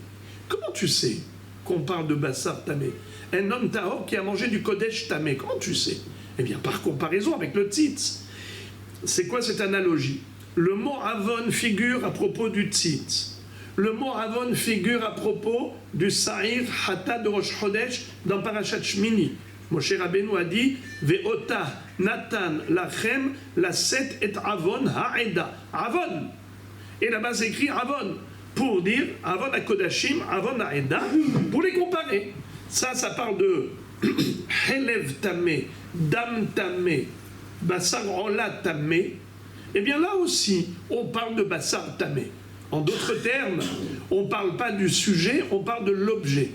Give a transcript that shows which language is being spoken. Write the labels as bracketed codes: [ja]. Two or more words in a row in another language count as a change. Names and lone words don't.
[fr] Comment tu sais qu'on parle de [he] בשר טמא? [fr] Un homme tahor qui a mangé du [he] קודש טמא. [fr] Comment tu sais? Eh bien, par comparaison avec le tzitz. C'est quoi cette analogie? Le mot avon figure à propos du tzitz. Le mot avon figure à propos du [he] שעיר חטאת [fr] de Rosh Chodesh dans Parashat Shmini. [he] Moshe Rabbeinu [fr] a dit: [he] ואותה נתן לכם לשאת את עון העדה. Avon. [fr] Et là-bas c'est écrit avon, pour dire [he] עון הקדשים, עון העדה, [fr] pour les comparer. Ça parle de [he] חלב טמא, דם טמא, בשר עולה טמא. [fr] Eh bien là aussi, on parle de [he] בשר טמא. [fr] En d'autres termes, on ne parle pas du sujet, on parle de l'objet.